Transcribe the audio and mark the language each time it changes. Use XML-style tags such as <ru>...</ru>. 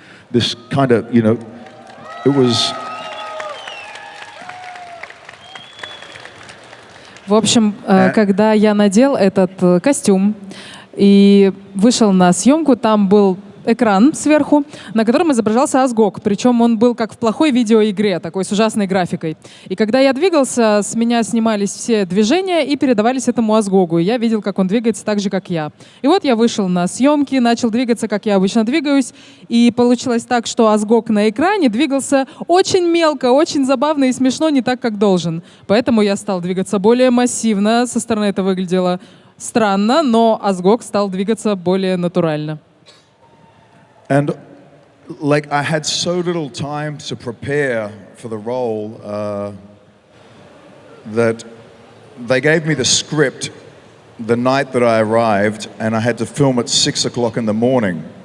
<en>This kind of, you know, it was...</en> <ru>В общем, когда я надел этот костюм и вышел на съемку, там был экран сверху, на котором изображался Азог. Причем он был как в плохой видеоигре, такой с ужасной графикой. И когда я двигался, с меня снимались все движения и передавались этому Азогу. И я видел, как он двигается так же, как я. И вот я вышел на съемки, начал двигаться, как я обычно двигаюсь. И получилось так, что Азог на экране двигался очень мелко, очень забавно и смешно, не так, как должен. Поэтому я стал двигаться более массивно. Со стороны это выглядело странно, но Азог стал двигаться более натурально.</ru> <en>And like I had so little time to prepare for the role that they gave me the script the night that I arrived, and I had to film at 6 o'clock in the morning.</en>